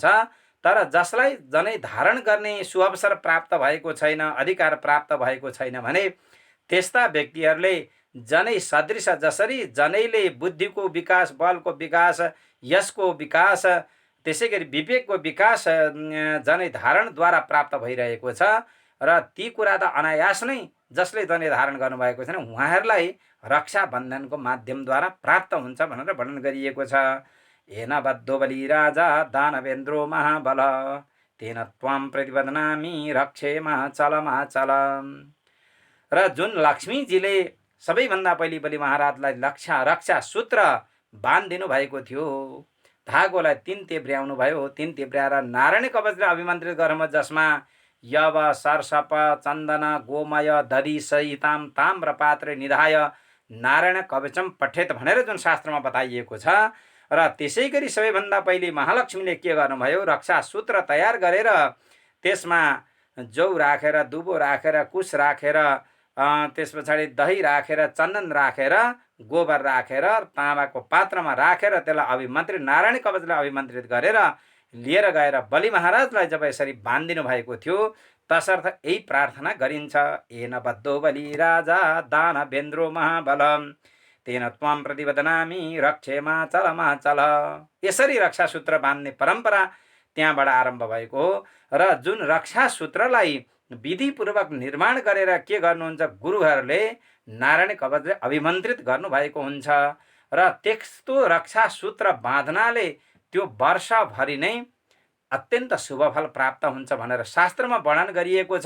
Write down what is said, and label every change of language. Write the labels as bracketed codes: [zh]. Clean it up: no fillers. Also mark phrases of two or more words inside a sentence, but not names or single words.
[ne] तर जसलाई जनै धारण गर्ने सुअवसर प्राप्त भएको छैन, अधिकार प्राप्त भएको छैन भने त्यस्ता व्यक्तिहरूले जनै सदृश जसरी जनैले बुद्धिको विकास, बलको विकास, यसको विकास, त्यसै गरी विवेकको विकास जनै धारणद्वारा प्राप्त भइरहेको छ र ती कुरा त अनायास नै जसले जनै धारण गर्नुभएको छैन उहाँहरूलाई रक्षाबन्धनको माध्यमद्वारा प्राप्त हुन्छ भनेर वर्णन गरिएको छ। [sa] येन बद्धो बलि राजा दानवेन्द्रो महाबल तेन त्वाम प्रतिपदनामि रक्षेमा चल। [ne] र जुन लक्ष्मीजीले सबैभन्दा पहिले बलि महाराजलाई रक्षा सूत्र बाँधिदिनु भएको थियो, धागोलाई 3 तेब्र्याउनु भयो। 3 तेब्र्याएर नारायण कवचले अभिमन्त्रित गर्नु, जसमा [sa] यव सर्षप चन्दन गोमय दधि सहिताम ताम्र पात्रे निधाय नारायण कवचम पठेत [ne] भनेर जुन शास्त्रमा बताइएको छ। र त्यसै गरी सबैभन्दा पहिले महालक्ष्मीले के गर्नुभयो, रक्षा सूत्र तयार गरेर त्यसमा जौ राखेर, दुबो राखेर, कुश राखेर, त्यस पछाडि दही राखेर, चन्दन राखेर, गोबर राखेर, ताँबाको पात्रमा राखेर त्यसलाई अभिमन्त्रित, नारायण कवचले अभिमन्त्रित गरेर लिएर गएर बलि महाराजलाई जब यसरी बाँधिदिनु भएको थियो, तसर्थ यही प्रार्थना गरिन्छ। [sa] येन बद्धो बलि राजा दानवेन्द्रो महाबल तेन त्वाम प्रतिपदनामि रक्षेमा चल। [ne] यसरी रक्षा सूत्र बाँध्ने परम्परा त्यहाँबाट आरम्भ भएको हो। र जुन रक्षा सूत्रलाई विधिपूर्वक निर्माण गरेर के गर्नुहुन्छ, गुरुहरूले नारायण कवचले अभिमन्त्रित गर्नुभएको हुन्छ। र त्यस्तो रक्षा सूत्र बाँध्नाले त्यो वर्षभरि नै अत्यन्त शुभफल प्राप्त हुन्छ भनेर शास्त्रमा वर्णन गरिएको छ।